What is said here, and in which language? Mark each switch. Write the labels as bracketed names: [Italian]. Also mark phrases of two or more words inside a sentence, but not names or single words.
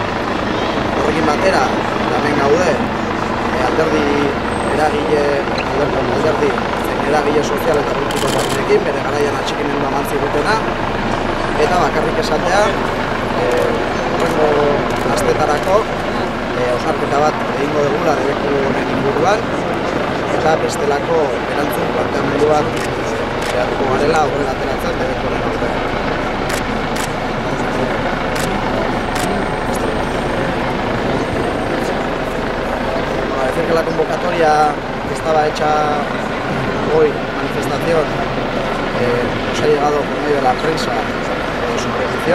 [Basque] Horrekin batera, hemen gaude alderdi zein eragile sozial eta politiko batzuekin, bere garaian atxikimendua eman zigutena, eta bakarrik esatea horrengo astetarako hausnarketa bat egingo dugula debeku honen inguruan, eta bestelako erantzun planteamendu bat eratuko garela aurrera ateratzen debeku honen aurrean. [Spanish] Decir que la convocatoria que estaba hecha hoy, manifestación, nos ha llegado por medio de la prensa su petición.